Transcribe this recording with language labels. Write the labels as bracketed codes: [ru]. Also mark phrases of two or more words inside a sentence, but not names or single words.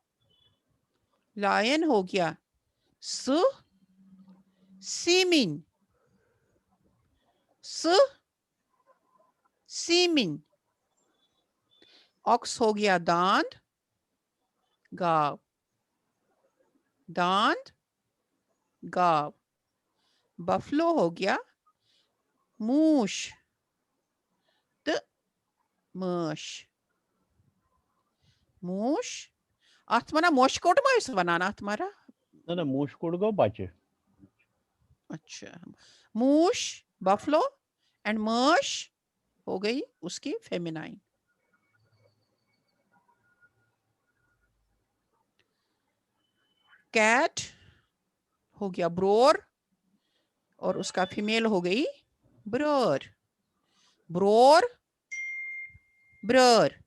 [hi] लायन हो गया [ks] सु सीमिन, सु सीमिन। [hi] ऑक्स हो गया [ks] दांत, गाव, दांत गाव। [hi] बफलो हो गया [ks] मूश, त मूश, मूश। अथ वना मोश कोट मा वनान अथ मारा? ना मूश कोट गो बच्चे। [hi] अच्छा, मूश [en] buffalo and [hi] मर्श हो गई उसकी फेमिनाइन। कैट हो गया ब्रोर और उसका फीमेल हो गई [ks] ब्रोर, ब्रोर ब्रोर।